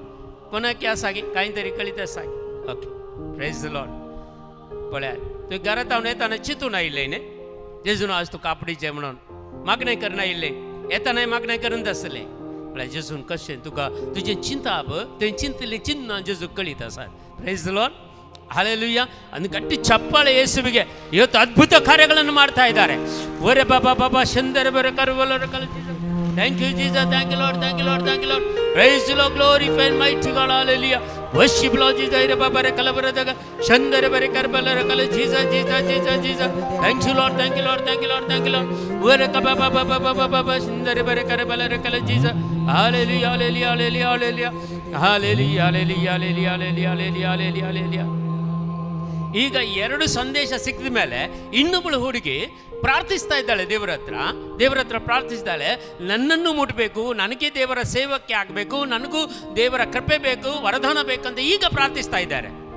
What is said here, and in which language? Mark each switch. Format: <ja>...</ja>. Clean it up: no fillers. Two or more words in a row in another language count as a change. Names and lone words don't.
<kok>कोणाक या सागी कांय तरी कळीत सागी.</kok> <en>Okay, praise the Lord.</en> <kok>पळयात तुवें घरांत हांव येताना चिंतून आयिल्लें न्ही, जेजून आज तूं कापडीचें म्हणून मागणें करन आयिल्लें, येतानाय मागणें करन आसलें. म्हळ्यार जेजून कशें तुका तुजें चिंता पळय, तुवें चिंतलें चिन्ह जेजूक कळीत आसात.</kok> <en>praise the Lord,</en> <kn>ಹಲ್ಲೆಲೂಯಾ. ಅಂದು ಗಟ್ಟಿ ಚಪ್ಪಾಳೆ ಯೇಸುವಿಗೆ. ಇವತ್ತು ಅದ್ಭುತ ಕಾರ್ಯಗಳನ್ನು ಮಾಡ್ತಾ ಇದ್ದಾರೆ. ಒರೆ ಬಾಬಾ ಬಾಬಾ ಶಂದರ ಬರ ಕರುವಲರ ಕಲಿತ.</kn> <en>Thank you Jesus, thank you Lord, thank you Lord, thank you Lord. Praise the Lord, glorify mighty God, hallelujah. worship Lord Jesus. ಇರ ಬಾಬಾ ರ ಕಲಬರದಾಗ ಶಂದರ ಬರ ಕರುವಲರ ಕಲ ಜೀಸಸ್ ಜೀಸಸ್ ಜೀಸಸ್ ಜೀಸಸ್. Thank you Lord, thank you Lord, thank you Lord, thank you Lord. ಒರೆ ಬಾಬಾ ಬಾಬಾ ಬಾಬಾ ಬಾಬಾ ಶಂದರ ಬರ ಕರುವಲರ ಕಲ ಜೀಸಸ್. hallelujah, hallelujah, hallelujah, hallelujah, hallelujah, hallelujah, hallelujah, hallelujah, hallelujah, hallelujah.</en> <kn>ಈಗ 2 ಸಂದೇಶ ಸಿಕ್ಕಿದ ಮೇಲೆ ಇನ್ನೊಬ್ಬಳು ಹುಡುಗಿ ಪ್ರಾರ್ಥಿಸ್ತಾ ಇದ್ದಾಳೆ ದೇವರ ಹತ್ರ ಪ್ರಾರ್ಥಿಸಿದ್ದಾಳೆ. ನನ್ನನ್ನು ಮುಟ್ಟಬೇಕು, ನನಗೆ ದೇವರ ಸೇವಕ್ಕೆ ಆಗಬೇಕು, ನನಗೂ ದೇವರ ಕೃಪೆ ಬೇಕು, ವರದಾನ ಬೇಕಂತ ಈಗ ಪ್ರಾರ್ಥಿಸ್ತಾ ಇದ್ದಾರೆ.</kn>